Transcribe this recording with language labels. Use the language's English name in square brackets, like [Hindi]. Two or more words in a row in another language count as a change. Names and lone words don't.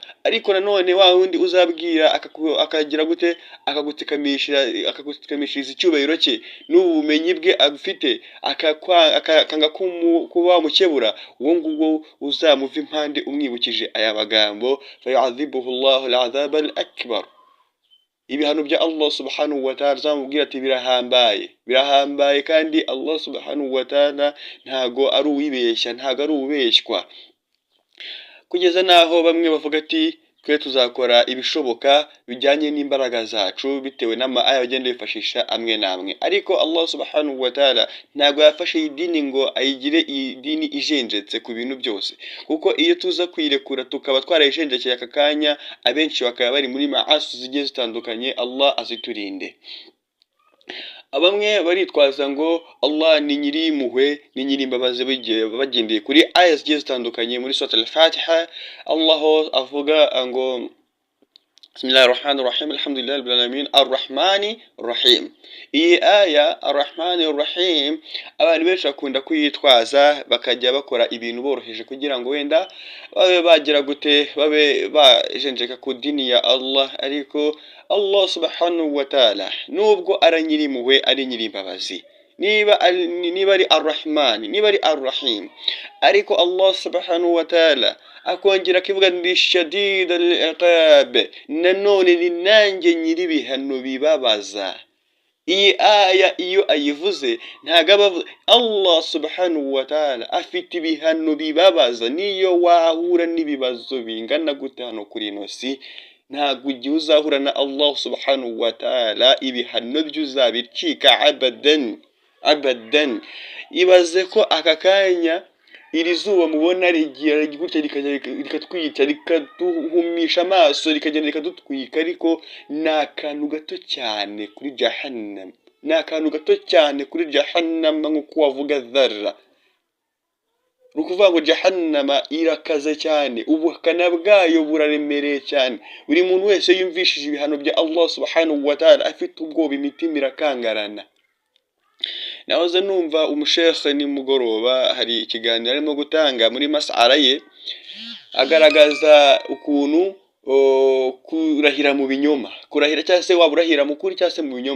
[Kinyarwanda] Ariko nanone wa wundi uzabwira akagira gute, akagutikamishiriza icyubahiro cye n'ubumenyi bwe afite, akanga kuba wamukebura, uwo nguwo uzamuva impande umwibukije aya magambo, [Arabic] فيعذبه الله العذاب الأكبر. [Kinyarwanda] Ibihano bya Allah [Arabic] سبحانه وتعالى [Kinyarwanda] zamubwira ati birahambaye, kandi Allah [Arabic] سبحانه وتعالى [Kinyarwanda] ntago ari uwibeshya, ntago ari ubeshywa, kugeza naho bamwe bavuga ati twe tuzakora ibishoboka bijyanye n'imbaraga zacu bitewe n'aya bagenda bifashisha amwe namwe. Ariko Allah [Arabic] سبحانه وتعالى [Kinyarwanda] ntago yafashe idini ngo ayigire idini ijenjetse ku bintu byose, kuko iyo tuza kwirekura tukaba twarayijenjekeye aka kanya, abenshi bakaba bari muri maasi zigiye zitandukanye. Allah aziturinde. Bamwe baritwaza ngo Allah ni nyiri impuhwe, ni nyiri imbabazi, bagendeye kuri aya zigiye zitandukanye muri Surat al-Fatiha. Allah avuga ngo [Arabic] بسم الله الرحمن الرحيم الحمد لله رب العالمين الرحمن الرحيم. [Kinyarwanda] Iyi aya [Arabic] الرحمن الرحيم [Kinyarwanda] abantu benshi bakunda kuyitwaza bakajya bakora ibintu boroheje kugira ngo wenda babe bagira gute, babe bajenjeka ku dini ya Allah. Ariko Allah [Arabic] سبحانه وتعالى [Kinyarwanda] nubwo ari nyiri impuhwe, ari nyiri imbabazi, niba ari ar-Rahman, niba ari ar-Rahim, ariko Allah [Arabic] سبحانه وتعالى [Kinyarwanda] akongera akivuga ndi [Arabic] شديد العقاب, [Kinyarwanda] nanone ni nanjye nyiri ibihano bibabaza. Iyi aya iyo ayivuze ntago Allah [Arabic] سبحانه وتعالى [Kinyarwanda] afite ibihano bibabaza. Niyo wahura n'ibibazo bingana gute hano kuri ino si, ntago ugiye uzahura na Allah [Arabic] سبحانه وتعالى [Kinyarwanda] ibihano by'uzabicika abadan. Ibaze ko aka kanya iri zuba mubona rigiye gutya rikatwica, rikaduhumisha amaso, rikagenda rikadutwika, ariko ni akantu gato cyane kuri Jahannam. ni akantu gato cyane kuri jahannama nk'uko wavuga dharra. Ni ukuvuga ngo jahannama irakaze cyane, ubukana bwayo buraremereye cyane. Buri muntu wese yumvishije ibihano bya Allah [Arabic] سبحانه وتعالى [Kinyarwanda] afite ubwoba, imitima irakangarana. Nahoze numva umushekhe nimugoroba hari ikiganiro arimo gutanga muri mas'ala ye, agaragaza ukuntu kurahira mu binyoma, kurahira cyangwa se waba urahira mu kuri cyangwa se mu binyoma.